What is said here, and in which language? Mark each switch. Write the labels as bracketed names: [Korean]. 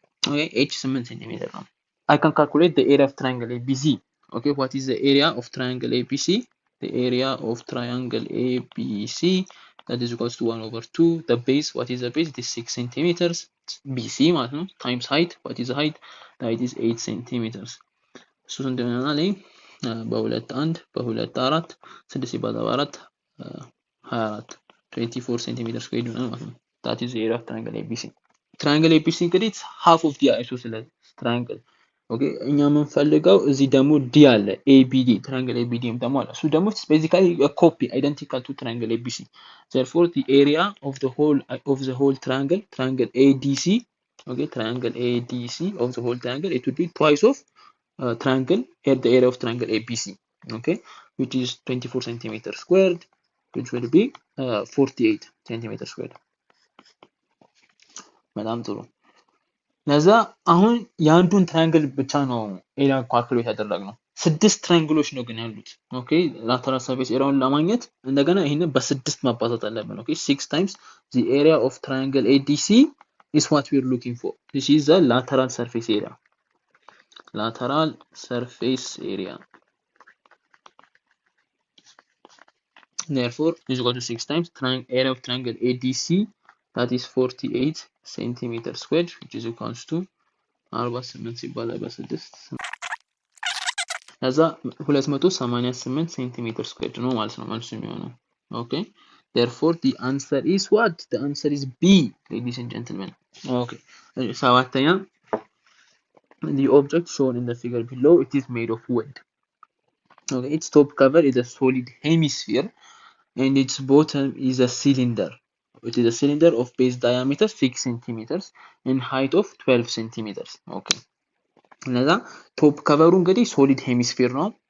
[English] okay, h 8 centimeter [Amharic] ነው. [English] I can calculate the area of triangle ABC. Okay, what is the area of triangle ABC? The area of triangle ABC, that is equals to 1 over 2. The base, what is the base? It is 6 centimeters. BC [Amharic] ማለት ነው [English] times height. What is the height? The height is 8 centimeters. [Amharic] እሱ ስንት ይሆናል? በሁለት 1 በሁለት 4 6 ሲባዛ በ4 24 24 [English] centimeters squared [Amharic] ይሆናል ማለት ነው. [English] That is the area of triangle ABC. Triangle ABC [Amharic] እንግዲህ [English] it's half of the isosceles triangle. [Amharic] okay, እኛ የምንፈልገው እዚህ ደግሞ D አለ, ABD triangle ABD ደግሞ አለ. እሱ ደግሞ [English] basically a copy identical to triangle ABC. Therefore the area of the whole triangle ADC, okay, triangle ADC of the whole triangle, it would be twice of triangle at the area of triangle ABC, okay, which is 24 centimeters squared, which will be 48 centimeters squared. [Amharic] በጣም ጥሩ. ለዛ አሁን የአንዱን ትራያንግል ብቻ ነው ኤሪያ ካልኩሌት ያደረግነው. 6 ትራያንግሎች ነው ግን ያሉት. ኦኬ ላተራል ሰርፌስ ኤሪያውን ለማግኘት እንደገና ይሄንን በ6 ማባዛት አለብን. [English] ኦኬ 6 times the area of triangle ADC is what we are looking for. This is the lateral surface area. Lateral surface area. Therefore, is equal to 6 times area of triangle ADC, that is 48 centimeters squared, which is equals to 48 [Amharic] ሲባዛ በ6 ከዛ 288 ሴንቲሜትር ስኩዌርድ ነው ማለት ነው መልሱ የሚሆነው. [English] okay, therefore the answer is what? The answer is B, ladies and gentlemen. okay, ሰባተኛ, the object shown in the figure below, it is made of wood. okay, its top cover is a solid hemisphere and its bottom is a cylinder. It is a cylinder of base diameter 6 centimeters and height of 12 centimeters. [Amharic] okay, ለዛ ቶፕ ከቨሩ እንግዲህ ሶሊድ ሄሚስፌር ነው.